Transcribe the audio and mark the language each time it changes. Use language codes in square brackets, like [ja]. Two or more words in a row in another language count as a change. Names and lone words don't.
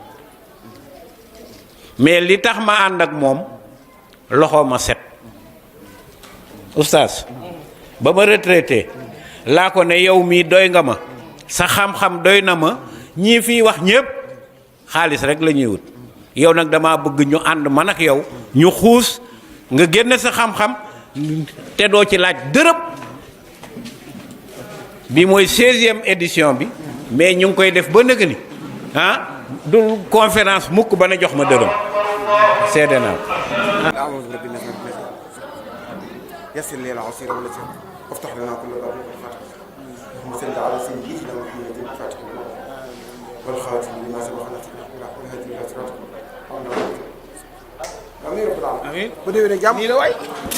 [wo] mais li tax ma ànd ak moom loxo ma set oustaz ba ma retraité laa ko ne yow mii doy nga ma sa xam-xam doy na ma ñii fii wax ñépp xaalis rek la ñuy wut yow nag dama bëgg ñu ànd man ak yow ñu xuus nga génne sa xam-xam te doo ci laaj dërëm bi mooy 16e édition bi mais ñu ngi koy def ba nëgg ni du conférence mukk ba na jox ma dërëm seede naa [ar] يسر لي العسير واليسر وافتح لنا كل باب الفتح اللهم صل على سيدنا محمد الفاتح والخاتم لما سبق نصره والهدي الى صراطك امين رب العالمين. [wo] amiin bu déwénee jàmm. nii la waay.